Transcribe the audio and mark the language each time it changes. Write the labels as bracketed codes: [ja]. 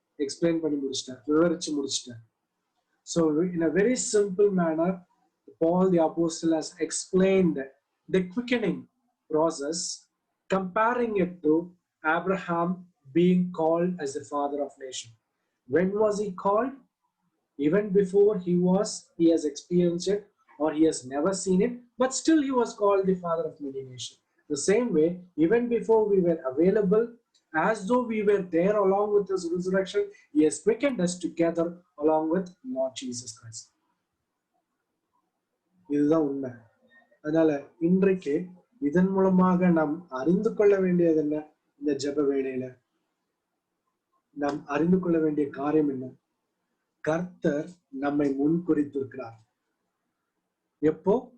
[ta] Explain பண்ணி முடிச்சிட்டார், விவரிச்சு முடிச்சிட்டார். [en] So in a very simple manner, Paul the apostle has explained the quickening process, comparing it to Abraham being called as the father of nation. When was he called? Even before he has experienced it or he has never seen it, but still he was called the father of many nations. The same way, even before we were available, as though we were there along with his resurrection, he has quickened us together along with Lord Jesus Christ. [ta] இதுதான் உண்மை. அதனால இன்றைக்கு இதன் மூலமாக நாம் அறிந்து கொள்ள வேண்டியது என்ன? இந்த ஜெப வேளையில நாம் அறிந்து கொள்ள வேண்டிய காரியம் என்ன? கர்த்தர் நம்மை முன்குறித்திருக்கிறார். எப்போ?